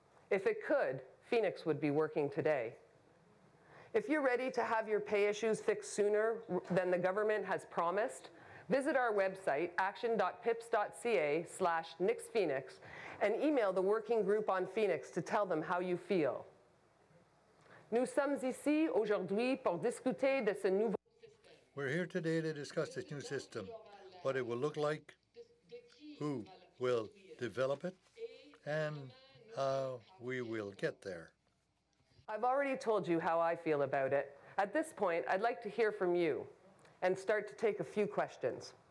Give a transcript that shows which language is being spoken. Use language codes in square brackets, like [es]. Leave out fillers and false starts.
[en] If it could, Phoenix would be working today. If you're ready to have your pay issues fixed sooner than the government has promised, visit our website, action.pips.ca/Nix Phoenix, and email the working group on Phoenix to tell them how you feel. [fr] Nous sommes ici aujourd'hui pour discuter de ce nouveau. [en] We're here today to discuss this new system, what it will look like, who will develop it, and how we will get there. I've already told you how I feel about it. At this point, I'd like to hear from you and start to take a few questions.